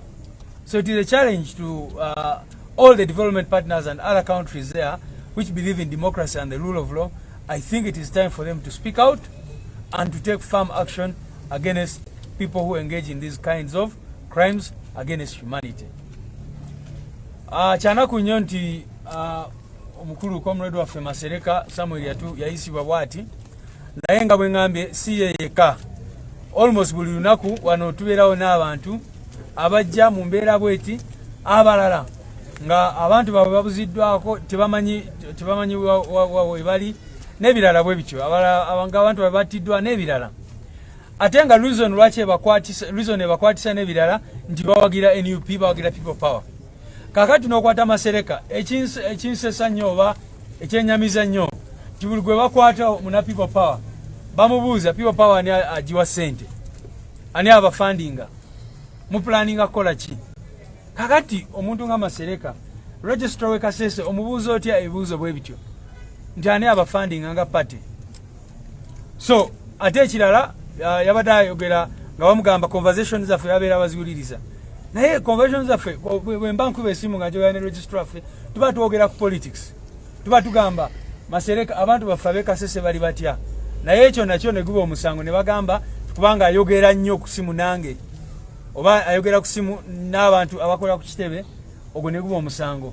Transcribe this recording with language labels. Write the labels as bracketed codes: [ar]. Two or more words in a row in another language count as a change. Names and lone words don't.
[en] So it is a challenge to all the development partners and other countries there which believe in democracy and the rule of law. I think it is time for them to speak out and to take firm action against people who engage in these kinds of crimes against humanity. [lg] Chanaku nnyo nti omukulu comrade waffe Masereka Samuel yayisibwa bwati, naye nga bwe ngambye si ye yekka. Almost buli lunaku wano tubeerawo n'abantu abajja mu mbeera bweti, abalala nga abantu baabwe babuziddwako tebamanyi we bali, n'ebirala bwe bityo, abantu baabwe battiddwa n'ebirala. Ate nga reason ebakwatisa n'ebirala nti bawagira NUP, bawagira [en] people power. [lg] Kakati n'okwata Masereka ekinsesa nnyo oba ekyenyamiza nnyo nti buli gwe bakwata muna [en] people power [lg] bamubuuza [en] people power [lg] ani agiwa ssente, ani abafandinga, mupulaninga kukola ki? Kakati omuntu nga Masereka, registrar we Kasese, omubuuza otya ebibuuzo bwe bityo nti ani abafandinga nga party? So ate ekirala yabadde ayogera nga bamugamba conversation zaffe yabeera baziwuliriza, naye conversation zaffe bwe mba nkuba esimu nga njoya ne registrar ffe tuba twogera ku politics, tuba tugamba Masereka abantu baffe ab'e Kasese bali batya, naye ekyo nakyo ne guba omusango ne bagamba kubanga ayogera nnyo ku simu nange oba ayogera ku simu n'abantu abakola ku kitebe, ogwo ne guba omusango.